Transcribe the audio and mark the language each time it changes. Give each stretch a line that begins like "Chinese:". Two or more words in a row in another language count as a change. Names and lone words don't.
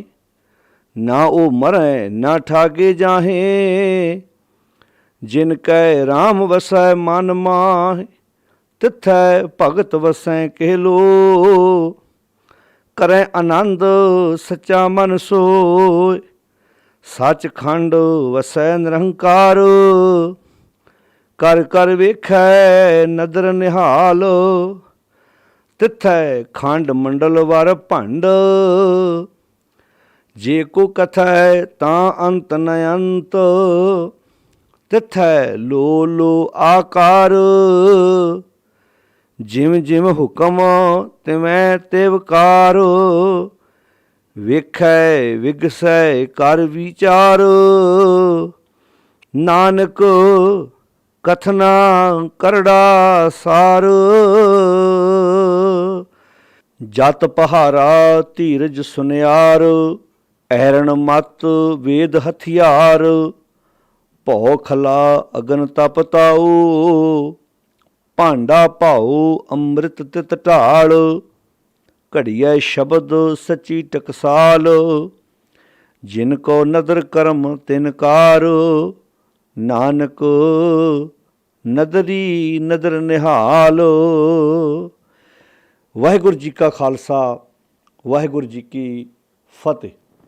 Punjabi: ਨਾ ਓ ਮਰੈ ਨਾ ਠਾਗੇ ਜਾਹੇ, ਜਿਨ ਕੈ ਰਾਮ ਵਸੈ ਮਨ ਮਾਹੇ। ਤਿਥੈ ਭਗਤ ਵਸੈ ਕੇਲੋ, ਕਰੈ ਆਨੰਦ ਸੱਚਾ ਮਨ ਸੋਯ। ਸਚਖੰਡ ਵਸੈ ਨਿਰੰਕਾਰ, ਕਰ ਕਰ ਵੇਖੈ ਨਦਰ ਨਿਹਾਲ। ਤਿਥੈ ਖੰਡ ਮੰਡਲ ਵਰ ਭੰਡ, ਜੇ ਕੋ ਕਥੈ ਤਾਂ ਅੰਤ ਨ ਅੰਤ। ਤਿਥੈ ਲੋ ਲੋ ਆਕਾਰ, ਜਿਮ ਜਿਮ ਹੁਕਮ ਤਿਵੈ ਤਿਵਕਾਰ। ਵੇਖੈ ਵਿਗਸੈ ਕਰ ਵਿਚਾਰ, ਨਾਨਕ ਕਥਨਾ ਕਰੜਾ ਸਾਰ। ਜਤ ਪਹਾਰਾ ਧੀਰਜ ਸੁਨਿਆਰ, ਐਰਣ ਮਤ ਵੇਦ ਹਥਿਆਰ। ਭੌ ਖਲਾ ਅਗਨ ਤਪ ਤਾਊ, ਭਾਂਡਾ ਭਾਊ ਅੰਮ੍ਰਿਤ ਤਿਤ ਢਾਲ। ਘੜੀਐ ਸ਼ਬਦ ਸੱਚੀ ਟਕਸਾਲ, ਜਿਨ ਕੋ ਨਦਰ ਕਰਮ ਤਿਨ ਕਾਰ। ਨਾਨਕ ਨਦਰੀ ਨਦਰ ਨਿਹਾਲ। ਵਾਹਿਗੁਰੂ ਜੀ ਕਾ ਖਾਲਸਾ, ਵਾਹਿਗੁਰੂ ਜੀ ਕੀ ਫਤਿਹ।